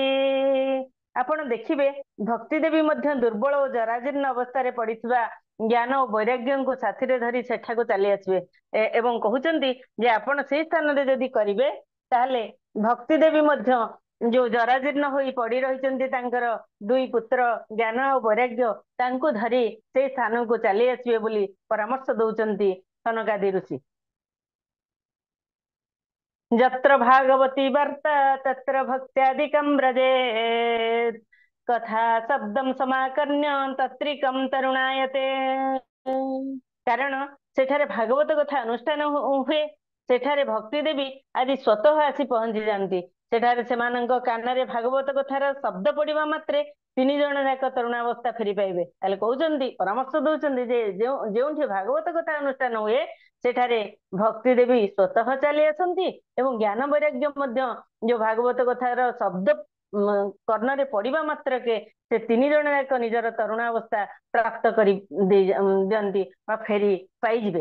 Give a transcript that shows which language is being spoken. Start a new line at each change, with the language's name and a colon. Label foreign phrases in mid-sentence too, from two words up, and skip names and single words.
Odia: ଆପଣ ଦେଖିବେ ଭକ୍ତି ଦେବୀ ମଧ୍ୟ ଦୁର୍ବଳ ଓ ଜରାଜୀର୍ଣ୍ଣ ଅବସ୍ଥାରେ ପଡିଥିବା ଜ୍ଞାନ ଓ ବୈରାଗ୍ୟଙ୍କୁ ସାଥିରେ ଧରି ସେଠାକୁ ଚାଲି ଆସିବେ ଏବଂ କହୁଛନ୍ତି ଯେ ଆପଣ ସେଇ ସ୍ଥାନରେ ଯଦି କରିବେ ତାହେଲେ ଭକ୍ତି ଦେବୀ ମଧ୍ୟ ଯୋଉ ଜରାଜୀର୍ଣ୍ଣ ହୋଇ ପଡି ରହିଛନ୍ତି ତାଙ୍କର ଦୁଇ ପୁତ୍ର ଜ୍ଞାନ ଆଉ ବୈରାଗ୍ୟ, ତାଙ୍କୁ ଧରି ସେଇ ସ୍ଥାନକୁ ଚାଲି ଆସିବେ ବୋଲି ପରାମର୍ଶ ଦଉଛନ୍ତି ସନକାଦି ଋଷି।
Sanskrit: जत्र भागवती वार्ता तत्र भक्त्यादिकं व्रजेत् कथा शब्दं समाकर्ण्य तत्रिकं तरुणायते।
Odia: କାରଣ ସେଠାରେ ଭାଗବତ କଥା ଅନୁଷ୍ଠାନ ହୁଏ। ସେଠାରେ ଭକ୍ତି ଦେବୀ ଆଦି ସ୍ୱତଃ ଆସି ପହଞ୍ଚି ଯାଆନ୍ତି। ସେଠାରେ ସେମାନଙ୍କ କାନରେ ଭାଗବତ କଥାର ଶବ୍ଦ ପଡିବା ମାତ୍ରେ 3 ଜଣ ଯାକ ତରୁଣାବସ୍ଥା ଫେରି ପାଇବେ। ତାହେଲେ କହୁଛନ୍ତି, ପରାମର୍ଶ ଦଉଛନ୍ତି ଯେ ଯେଉଁଠି ଭାଗବତ କଥା ଅନୁଷ୍ଠାନ ହୁଏ ସେଠାରେ ଭକ୍ତି ଦେବୀ ସ୍ୱତଃ ଚାଲି ଆସନ୍ତି ଏବଂ ଜ୍ଞାନ ବୈରାଗ୍ୟ ମଧ୍ୟ ଯୋଉ ଭାଗବତ କଥାର ଶବ୍ଦ କର୍ଣ୍ଣରେ ପଡିବା ମାତ୍ରକେ ସେ 3 ଜଣ ଯାକ ନିଜର ତରୁଣାବସ୍ଥା ପ୍ରାପ୍ତ କରି ଦିଅନ୍ତି ବା ଫେରି ପାଇଯିବେ।